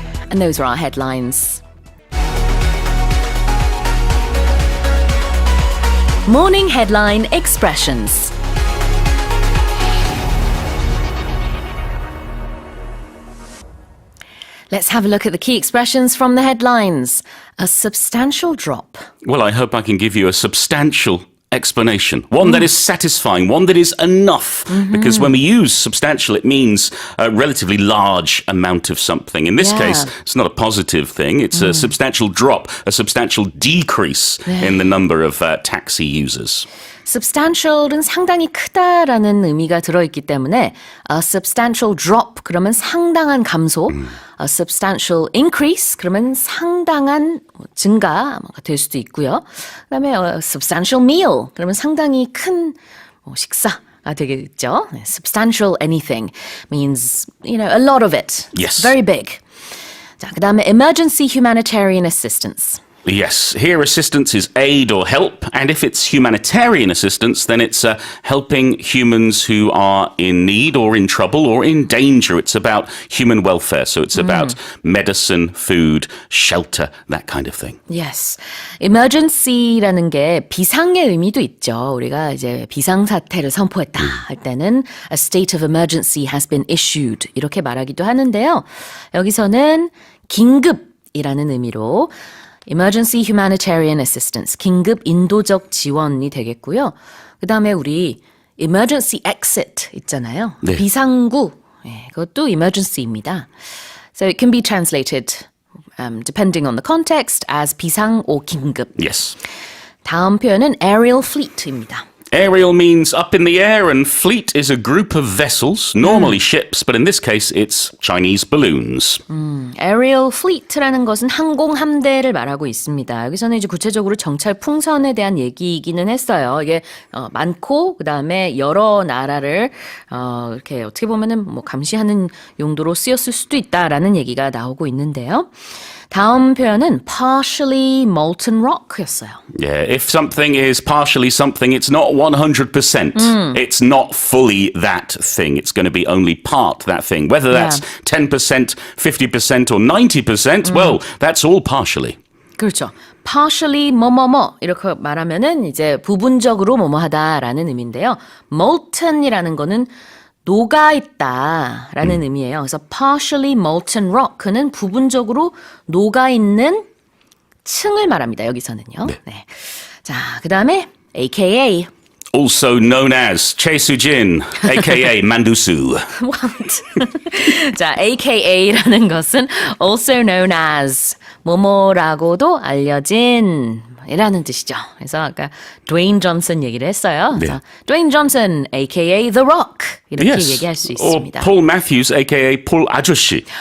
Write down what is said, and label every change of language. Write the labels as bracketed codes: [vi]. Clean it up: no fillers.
[en] And those are our headlines. Morning headline expressions. Let's have a look at the key expressions from the headlines. A substantial drop. Well, I hope I can give you a substantial explanation, one that is satisfying, one that is enough, because when we use substantial, it means a relatively large amount of something. In this case, it's not a positive thing. It's a substantial drop, a substantial decrease in the number of taxi users. [ko] substantial은 상당히 크다라는 의미가 들어있기 때문에 a substantial drop 그러면 상당한 감소, a substantial increase 그러면 상당한 증가가 될 수도 있고요. 그다음에 a substantial meal 그러면 상당히 큰 식사가 되겠죠. [en] Substantial anything means a lot of it. Yes. Very big. [ko] 자, 그다음에 emergency humanitarian assistance. [en] Yes, here assistance is aid or help, and if it's humanitarian assistance, then it's helping humans who are in need or in trouble or in danger. It's about human welfare, so it's about medicine, food, shelter, that kind of thing. Yes. [ko] emergency라는 게 비상의 의미도 있죠. 우리가 이제 비상사태를 선포했다 할 때는 [en] a state of emergency has been issued [ko] 이렇게 말하기도 하는데요. 여기서는 긴급이라는 의미로 emergency humanitarian assistance, 긴급 인도적 지원이 되겠고요. 그 다음에 우리 emergency exit 있잖아요. 네. 비상구, 그것도 emergency입니다. [en] So it can be translated, depending on the context, as 비상 or 긴급. Yes. [ko] 다음 표현은 aerial fleet입니다. [en] Aerial means up in the air, and fleet is a group of vessels, normally ships, but in this case it's Chinese balloons. [ko] aerial fleet라는 것은 항공 함대를 말하고 있습니다. 여기서는 이제 구체적으로 정찰 풍선에 대한 얘기이기는 했어요. 이게 많고 그다음에 여러 나라를 이렇게 어떻게 보면은 감시하는 용도로 쓰였을 수도 있다라는 얘기가 나오고 있는데요. 다음 표현은 partially molten rock였어요. [en] Yeah, if something is partially something, it's not 100%. It's not fully that thing. It's going to be only part that thing. Whether that's 10%, 50%, or 90%, well, that's all partially. [ko] 그렇죠. partially 뭐뭐뭐 이렇게 말하면은 이제 부분적으로 뭐뭐하다라는 의미인데요. molten이라는 거는 녹아있다라는 의미예요. 그래서 partially molten rock는 부분적으로 녹아있는 층을 말합니다. 여기서는요. 네. 자, 그 다음에 AKA [en] Also known as 최수진, aka 만두수. What? [ko] 자, AKA라는 것은 also known as 뭐뭐라고도 알려진 이라는 뜻이죠. 그래서 아까 드웨인 존슨 얘기를 했어요. 네. 그래서 드웨인 존슨, aka The Rock 이렇게 [en] Yes. [ko] 얘기할 수 [en] Or [ko] 있습니다. [en] Paul Matthews, aka Paul 아저씨.